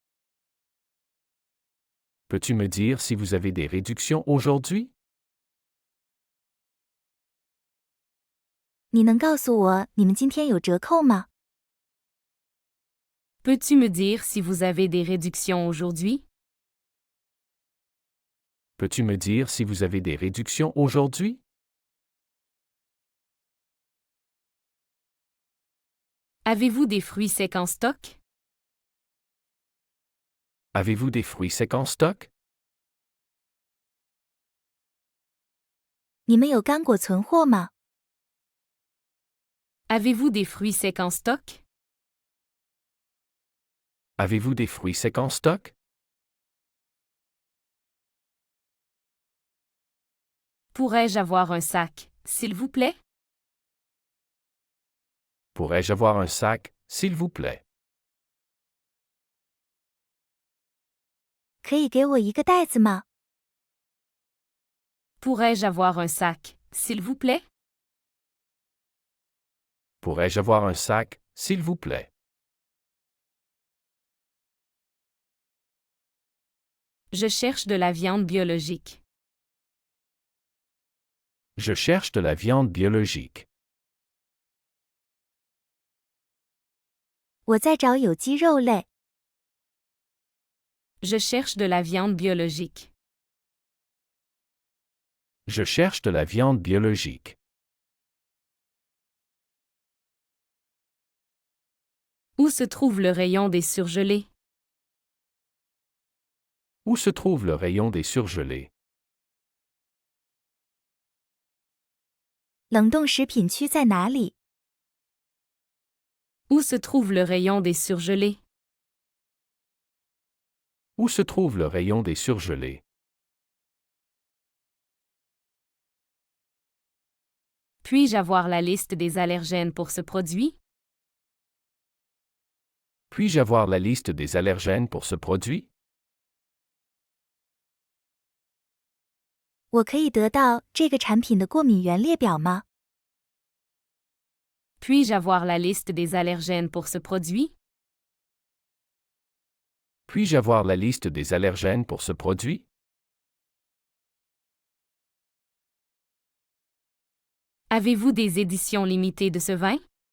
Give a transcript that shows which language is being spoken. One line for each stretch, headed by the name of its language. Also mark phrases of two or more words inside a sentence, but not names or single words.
French: Peux-tu me dire si vous avez des réductions aujourd'hui?
Chinese: 你能告诉我你们今天有折扣吗？
French: Peux-tu me dire si vous avez des réductions aujourd'hui? Peux-tu me dire si vous avez des réductions aujourd'hui? Avez-vous des fruits secs en stock? Avez-vous des fruits secs en stock?
Chinese: 你们有干果存货吗？
French: Avez-vous des fruits secs en stock? Avez-vous des fruits secs en stock? Pourrais-je avoir un sac, s'il vous plaît? Pourrais-je avoir un sac, s'il vous plaît?
Chinese: 可以给我一个袋子吗？
French: Pourrais-je avoir un sac, s'il vous plaît? Pourrais-je avoir un sac, s'il vous plaît? Je cherche de la viande biologique. Je cherche de la viande biologique.
Chinese: 我在找有机肉类。
French: Je cherche de la viande biologique. Je cherche de la viande biologique. Où se trouve le rayon des surgelés? Où se trouve le rayon des surgelés?
Chinese: 冷冻食品区在哪里？
French: Où se trouve le rayon des surgelés? Où se trouve le rayon des surgelés? Puis-je avoir la liste des allergènes pour ce produit? Puis-je avoir la liste des allergènes pour ce produit?
Chinese: 我可以得到这个产品的过敏原列表吗？
French: Puis-je avoir la liste des allergènes pour ce produit? Puis-je avoir la liste des allergènes pour ce produit? Avez-vous des éditions limitées de ce vin?